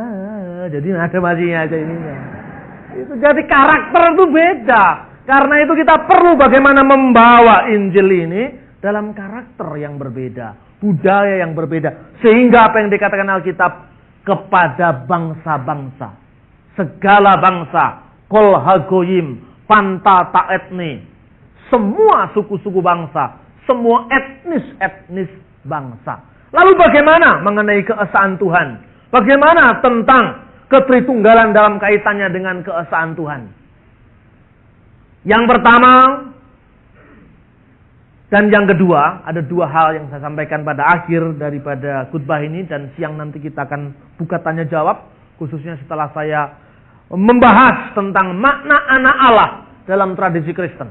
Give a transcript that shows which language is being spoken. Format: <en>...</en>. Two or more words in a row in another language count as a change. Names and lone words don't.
<id>Jadi ada majinya aja ini. Itu jadi karakter itu beda. Karena itu kita perlu bagaimana membawa Injil ini dalam karakter yang berbeda, budaya yang berbeda, sehingga apa yang dikatakan Alkitab kepada bangsa-bangsa, segala bangsa,</id> <he>כל הגויים,</he> <el>πάντα τὰ ἔθνη,</el> <id>semua suku-suku bangsa, semua etnis bangsa. Lalu bagaimana mengenai keesaan Tuhan? Bagaimana tentang ketritunggalan dalam kaitannya dengan keesaan Tuhan? Yang pertama dan yang kedua, ada dua hal yang saya sampaikan pada akhir daripada khutbah ini, dan siang nanti kita akan buka tanya jawab, khususnya setelah saya membahas tentang makna anak Allah dalam tradisi Kristen.</id>